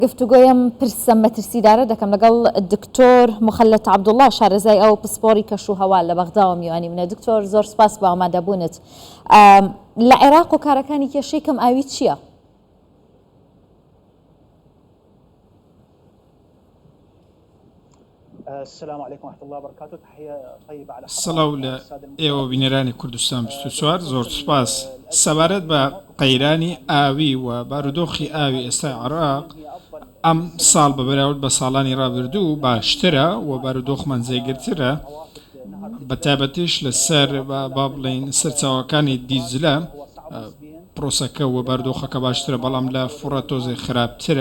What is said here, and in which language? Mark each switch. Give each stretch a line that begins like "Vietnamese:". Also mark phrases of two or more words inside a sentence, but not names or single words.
Central Kurdish: گفتوگۆیم پرسە مەترسیدارە دەکەم لەگەڵ دکتۆر مخەلەت عەبدوڵڵا شارەزای ئەو پسپۆری کەشوهەوا لە بەغداوە میوانی منە. دکتۆر زۆر سپاس بە ئامادەبوونت. لە عێراق و کارەکانی کێشەی کەم ئاوی چییە؟
Arabic: السلام عليكم ورحمة الله وبركاته. تحية طيبة على
Central Kurdish: سلااو لە ئێوە بینەرانی کوردستان 24 زۆر سپاس. سەبارەت بە قەیرانی ئاوی و بارودۆخی ئاوی ئێستای عێراق ئەم ساڵ بە بەراورد بە ساڵانی ڕابردوو باشترە و بارودۆخمان جێگرترە، بە تایبەتیش لەسەر با بڵێن سەرچاوەکانی دیزلە پرۆسەکە و بارودۆخەکە باشترە، بەڵام لە فڕە تۆزێ خراپترە.